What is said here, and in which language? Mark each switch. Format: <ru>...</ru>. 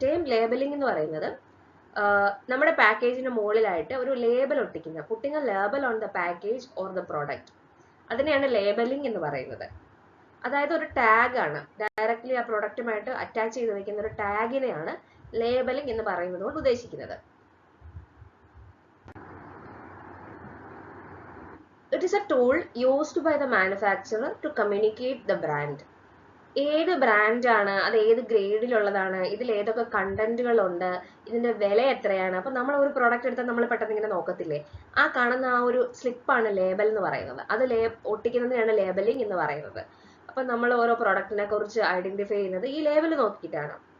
<ml>Term labelling എന്ന് പറയുന്നത് നമ്മുടെ പാക്കേജിന് മുകളിലായിട്ട് ഒരു label ഒട്ടിക്കുന്ന,</ml> <en>putting a label on the package or the product,</en> <ml>അതിനെയാണ് ലേബലിംഗ് എന്ന് പറയുന്നത്. അതായത് ഒരു ടാഗ് ആണ്, ഡയറക്ട്ലി ആ പ്രൊഡക്റ്റുമായിട്ട് അറ്റാച്ച് ചെയ്ത് വെക്കുന്ന ഒരു ടാഗിനെയാണ് ലേബലിംഗ് എന്ന് പറയുന്നത് കൊണ്ട് ഉദ്ദേശിക്കുന്നത്.</ml> <en>It is a tool used by the manufacturer to communicate the brand.</en> <ml>ഏത് ബ്രാൻഡാണ്, അത് ഏത് ഗ്രേഡിലുള്ളതാണ്, ഇതിൽ ഏതൊക്കെ കണ്ടന്റുകളുണ്ട്, ഇതിന്റെ വില എത്രയാണ്. അപ്പൊ നമ്മൾ ഒരു പ്രോഡക്റ്റ് എടുത്താൽ നമ്മൾ പെട്ടെന്ന് ഇങ്ങനെ നോക്കത്തില്ലേ, ആ കാണുന്ന ആ ഒരു സ്ലിപ്പാണ് ലേബൽ എന്ന് പറയുന്നത്. അത് ഒട്ടിക്കുന്നതിനാണ് ലേബലിംഗ് എന്ന് പറയുന്നത്. അപ്പൊ നമ്മൾ ഓരോ പ്രോഡക്റ്റിനെ കുറിച്ച് ഐഡന്റിഫൈ ചെയ്യുന്നത് ഈ ലേബൽ നോക്കിയിട്ടാണ്.</ml>